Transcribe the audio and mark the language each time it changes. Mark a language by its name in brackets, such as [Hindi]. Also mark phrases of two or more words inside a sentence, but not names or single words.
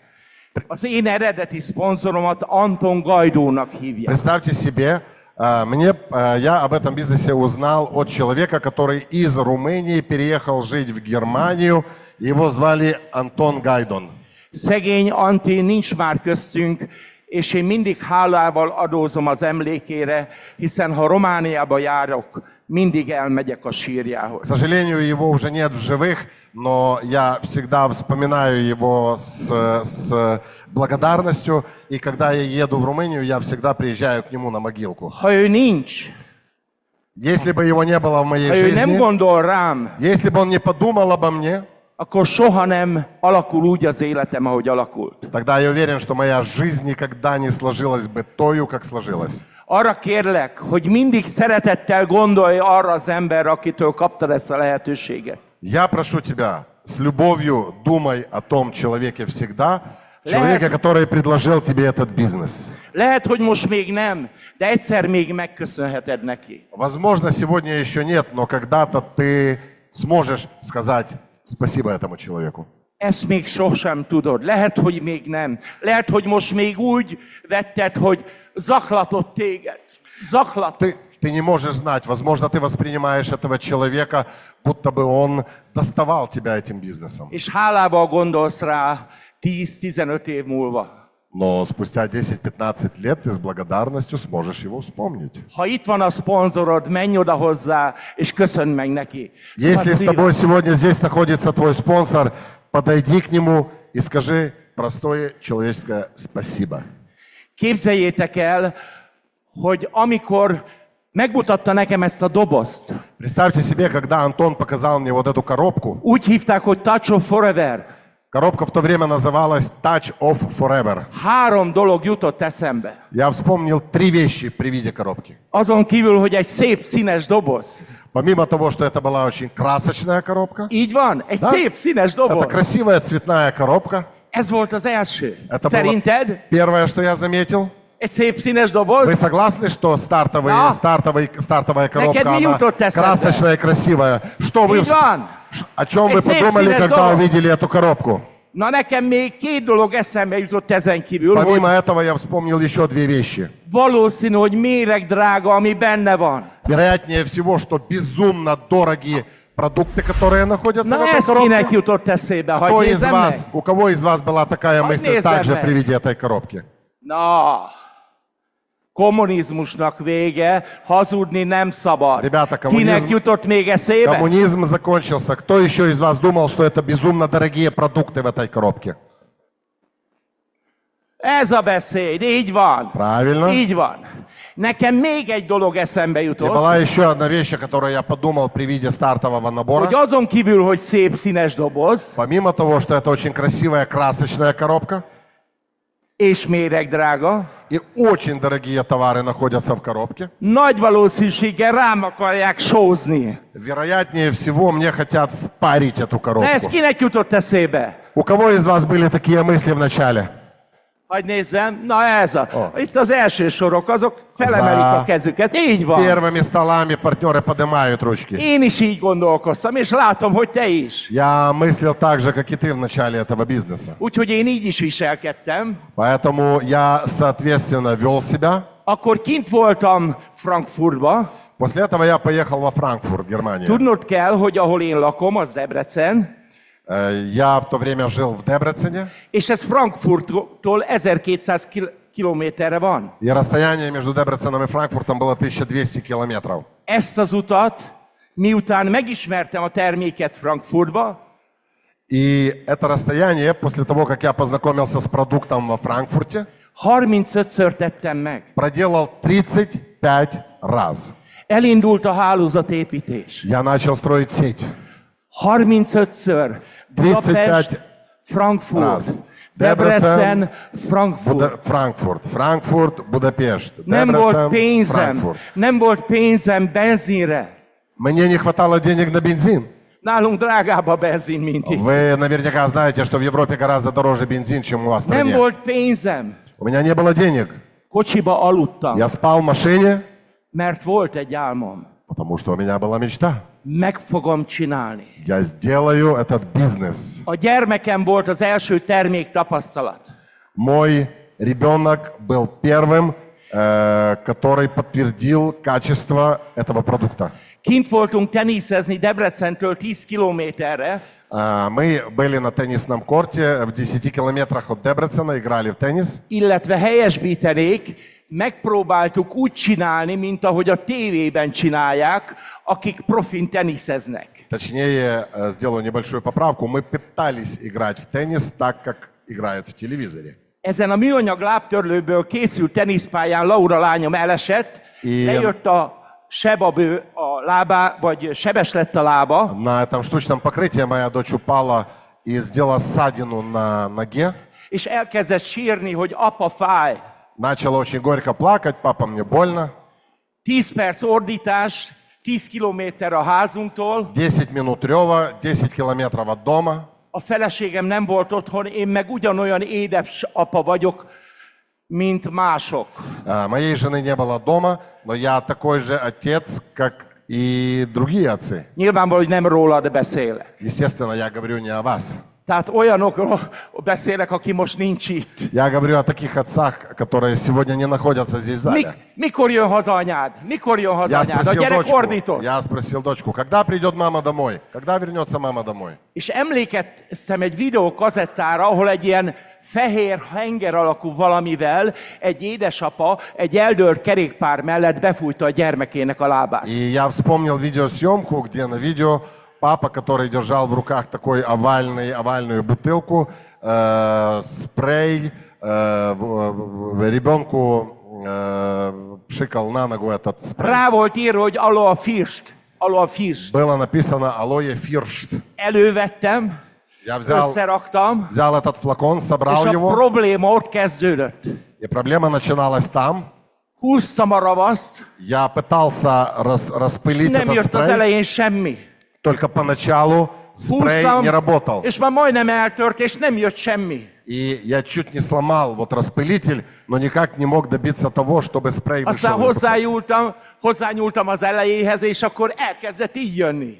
[Hungarian] Az én eredeti szponzoromat Anton Gajdónak hívják. [Russian] Представьте себе, я об этом бизнесе узнал от человека, который из Румынии переехал жить в Германию. Его звали Антон Гайдон. [Hungarian] Szegény Antti nincs már köztünk, és én mindig hálával adózom az emlékére, hiszen ha Romániába járok, mindig elmegyek a sírjához. [Russian] К сожалению, его уже нет в живых, но я всегда вспоминаю его с благодарностью, и когда я еду в Румынию, я всегда приезжаю к нему на могилку. [Hungarian] Ha ő nincs, [Russian] если бы его не было в моей [Hungarian] ha ő nem [Russian] жизни, [Hungarian] gondol rám, [Russian] если бы он не подумал обо мне, [Hungarian] akkor soha nem alakul úgy az életem, ahogy alakult. [Russian] Тогда я уверен, что моя жизнь никогда не сложилась бы тою, как сложилась. [Hungarian] Arra kérlek, hogy mindig szeretettel gondolj arra az emberre, akitől kaptad ezt a lehetőséget. [Russian] Я прошу тебя, с любовью думай о том человеке всегда, человеке, который предложил тебе этот бизнес. [Hungarian] Lehet, hogy most még nem, de egyszer még megköszönheted neki. [Russian] Возможно, сегодня еще нет, но когда-то ты сможешь сказать спасибо этому человеку. [Hungarian] Ezt még sosem tudod. Lehet, hogy még nem. Lehet, hogy most még úgy vetted, hogy zaklatott téged. [Russian] Ты не можешь знать. Возможно, ты воспринимаешь этого человека, будто бы он доставал тебя этим бизнесом. [Hungarian] És hálával gondolsz rá 10-15 év múlva. [Russian] Но спустя 10-15 лет ты с благодарностью сможешь его вспомнить. [Hungarian] Ha itt van a szponzorod, menj oda hozzá, és köszönj meg neki. [Russian] Если с тобой сегодня здесь находится твой спонсор, подойди к нему и скажи простое человеческое спасибо. [Hungarian] Képzeljétek el, hogy amikor megmutatta nekem ezt a dobozt. [Russian] Представьте себе, когда Антон показал мне вот эту коробку. [Hungarian] Úgy hívták, hogy Touch of Forever. [Russian] Коробка в то время называлась Touch of Forever. [Hungarian] 3 dolog jutott eszembe. [Russian] Я вспомнил 3 вещи при виде коробки. [Hungarian] Azon kívül, hogy egy szép színes doboz. [Russian] Помимо того, что это была очень красочная коробка. [Hungarian] Így van, egy [Russian] Да? [Hungarian] szép színes doboz. [Russian] Это красивая цветная коробка. [Hungarian] Ez volt az első. [Russian] Это было [Hungarian] Szerinted? [Russian] первое, что я заметил. [Hungarian] Egy szép színes doboz? [Russian] Вы согласны, что Да. стартовая коробка, [Hungarian] Neked mi [Russian] она [Hungarian] jutott eszedbe? [Russian] красочная и красивая? Что вы, [Hungarian] Így van. [Russian] о чем вы [Hungarian] Egy szép [Russian] подумали, [Hungarian] színes [Russian] когда [Hungarian] dolog. [Russian] увидели эту коробку? [Hungarian] Na nekem még 2 dolog eszembe jutott ezen kívül, hogy [Russian] Помимо этого я вспомнил еще 2 вещи. [Hungarian] valószínű, hogy méregdrága, ami benne van. [Russian] Вероятнее всего, что безумно дорогие продукты, которые находятся в [Hungarian] Na [Russian] этой [Hungarian] ez kinek [Russian] коробке. [Hungarian] jutott eszébe? [Russian] Кто [Hungarian] Hadd [Russian] из [Hungarian] nézzem [Russian] вас, [Hungarian] meg. [Russian] у кого из вас была такая Хоть мысль [Hungarian] nézzem [Russian] также [Hungarian] meg. [Russian] при виде этой коробки? [Hungarian] Na, kommunizmusnak vége, hazudni nem szabad. [Russian] Rебята, [Hungarian] Kinek [Russian] kommunizm- [Hungarian] jutott még eszébe? [Russian] Коммунизм закончился. Кто еще из вас думал, что это безумно дорогие продукты в этой коробке? [Hungarian] Ez a beszéd, így van. [Russian] Правильно. [Hungarian] Így van. Nekem még egy dolog eszembe [Russian] И [Hungarian] jutott, [Russian] была еще одна вещь, о которой я подумал при виде стартового набора. [Hungarian] hogy azon kívül, hogy szép színes doboz, [Russian] Помимо того, что это очень красивая красочная коробка, [Hungarian] és méregdrága, [Russian] и очень дорогие товары находятся в коробке, [Hungarian] nagy valószínűséggel rám akarják sózni. [Russian] вероятнее всего мне хотят впарить эту [Hungarian] Na ez [Russian] коробку. [Hungarian] kinek jutott eszébe? [Russian] У кого из вас были такие мысли в начале? [Hungarian] Hadd nézzem, na ez a. Ó. Itt az első sorok, azok felemelik a kezüket, így van. [Russian] Первыми столами партнеры поднимают ручки. [Hungarian] Én is így gondolkoztam, és látom, hogy te is. [Russian] Я мыслил так же, как и ты в начале этого бизнеса. [Hungarian] Úgyhogy én így is viselkedtem. [Russian] Поэтому я, соответственно, вел себя. [Hungarian] Akkor kint voltam Frankfurtba. [Russian] После этого я поехал во Франкфурт, Германия. [Hungarian] Tudnod kell, hogy ahol én lakom, az Debrecen, [Russian] Я в то время жил в Дебрецене, [Hungarian] és ez Frankfurttól 1200 kilométerre van. [Russian] и расстояние между Дебреценом и Франкфуртом было 1200 километров. [Hungarian] Ezt az utat, miután megismertem a terméket Frankfurtba, [Russian] И это расстояние, после того, как я познакомился с продуктом во Франкфурте, [Hungarian] 35-ször tettem meg. [Russian] проделал 35 раз. [Hungarian] Elindult a hálózatépítés. [Russian] Я начал строить сеть. [Hungarian] 35-ször. Budapest, [Russian] 35 [Hungarian] Frankfurt. [Russian] раз. [Hungarian] Debrecen, Frankfurt. [Russian] Frankfurt, Будапешт. [Hungarian] Nem volt [Russian] Дебрецен, [Hungarian] pénzem. [Russian] Франкфурт. [Hungarian] Nem volt pénzem benzinre. [Russian] Мне не хватало денег на бензин. [Hungarian] Nálunk drágább a benzin, mint itt. [Russian] Вы наверняка знаете, что в Европе гораздо дороже бензин, чем у вас в [Hungarian] Nem [Russian] стране. [Hungarian] volt pénzem. [Russian] У меня не было денег. [Hungarian] Kocsiba aludtam, [Russian] Я спал в машине, [Hungarian] mert volt egy álmom. [Russian] потому что у меня была мечта. [Hungarian] Meg fogom csinálni. [Russian] Я сделаю этот бизнес. [Hungarian] A gyermekem volt az első termék tapasztalat. [Russian] Mой rебенок был первым, который подтвердил качество этого продукта. [Hungarian] Kint voltunk teniszezni Debrecentől 10 kilométerre, [Russian] Мы были на теннисном корте в 10 километрах от Дебрецена, играли в теннис. [Hungarian] illetve helyesbítenék, megpróbáltuk úgy csinálni, mint ahogy a tévében csinálják, akik profin teniszeznek. [Russian] Точнее, сделаю небольшую поправку, мы пытались играть в теннис так, как играют в телевизоре. [Hungarian] Ezen a műanyag lábtörlőből készült teniszpályán Laura lányom elesett, Igen. lejött a sebabő a lábá, vagy sebes lett a lába, [Russian] На этом штучном покрытии моя дочь упала и сделала ссадину на ноге. [Hungarian] és elkezdett sírni, hogy apa fáj. [Russian] Начала очень горько плакать, папа, мне больно. [Hungarian] 10 perc ordítás, 10 kilométer a házunktól, [Russian] 10 минут рева, 10 километров от дома. [Hungarian] a feleségem nem volt otthon, én meg ugyanolyan édes apa vagyok, mint mások. [Russian] Моей жены не было дома, но я такой же отец, как и другие отцы. [Hungarian] Nyilvánvaló, hogy nem rólad beszélek. [Russian] Естественно, я говорю не о вас. [Hungarian] Tehát olyanokról beszélek, aki most nincs itt. [Russian] Я говорю о таких отцах, которые сегодня не находятся здесь в зале. [Hungarian] Mikor jön haza anyád? Mikor jön haza [Russian] Я [Hungarian] anyád? A gyerek ordított. [Russian] спросил дочку, когда придет мама домой? Когда вернется мама домой? [Hungarian] És emlékeztem egy videókazettára, ahol egy ilyen fehér henger alakú valamivel egy édesapa egy eldőlt kerékpár mellett befújta a gyermekének a lábát. [Russian] И я вспомнил видеосъемку, где на видео папа, который держал в руках такой овальную бутылку, спрей, ребенку пшикал на ногу этот спрей. [Hungarian] Rá volt írva, hogy Aloe First. [Russian] Aloe First. Было написано Aloe First. [Hungarian] Elővettem, [Russian] Я [Hungarian] összeraktam, [Russian] взял этот флакон, [Hungarian] és [Russian] собрал [Hungarian] a [Russian] его, [Hungarian] probléma ott kezdődött. [Russian] и проблема начиналась там. [Hungarian] Húztam a ravaszt, [Russian] Я пытался распылить [Hungarian] nem [Russian] этот [Hungarian] jött az [Russian] спрей, [Hungarian] elején semmi. [Russian] только поначалу спрей [Hungarian] Húztam, [Russian] не работал. [Hungarian] és már majdnem eltört, és nem jött semmi. [Russian] И я чуть не сломал вот распылитель, но никак не мог добиться того, чтобы спрей [Hungarian] Aztán [Russian] вышел. [Hungarian] hozzányúltam az elejéhez, és akkor elkezdett így jönni.